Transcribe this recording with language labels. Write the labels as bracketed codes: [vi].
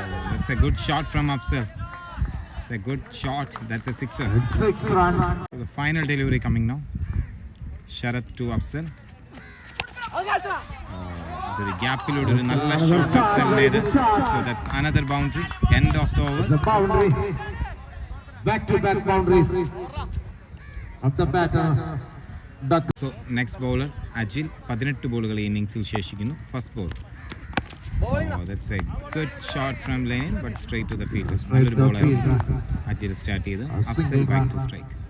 [en] That's a good shot from Afzal. It's a good shot. That's a sixer. 6 runs. So the final delivery coming now. Sharath to Afzal. [ml] ഒരു ഗ്യാപ്പിലൂടെ ഒരു നല്ല shot അഫ്സലിൻ്റേത്. [en] So that's another boundary. End of the over. The boundary. Back-to-back boundaries of the batter. So next bowler [ml] Ajil. 18 ബോളുകൾ ഈ ഇന്നിംഗ്സിൽ ശേഷിക്കുന്നു. First ball. [en] That's a good shot from Lenin, but straight to the field. [ml] നല്ലൊരു ബോളായിരുന്നു. Ajil start ചെയ്ത് Afsal back to strike.